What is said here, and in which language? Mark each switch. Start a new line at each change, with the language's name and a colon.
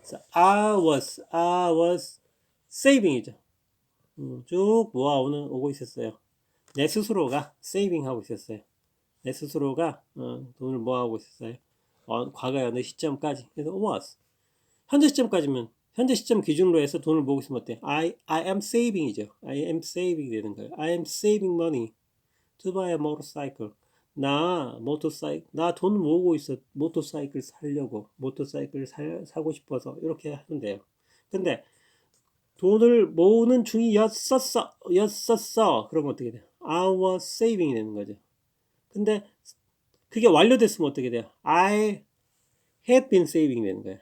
English: I was saving이죠.
Korean: 쭉 오고 있었어요. 내 스스로가 세이빙 하고 있었어요. 내 스스로가 돈을 모아오고 있었어요. 과거의 어느 시점까지. 그래서 was. 현재 시점까지면 현재 시점 기준으로 해서 돈을 모으고 있으면 어때?
English: I am saving이죠. I am saving
Korean: 되는 거예요.
English: I am saving money.
Korean: to buy a motorcycle. 나 돈 모으고 있어. 모터사이클 사려고. 모터사이클 사고 싶어서. 이렇게 하면 돼요. 근데 돈을 모으는 중이었었어. 그러면 어떻게 돼요?
English: I was saving
Korean: 되는 거죠. 근데 그게 완료됐으면 어떻게 돼요?
English: I had been saving
Korean: 되는 거예요.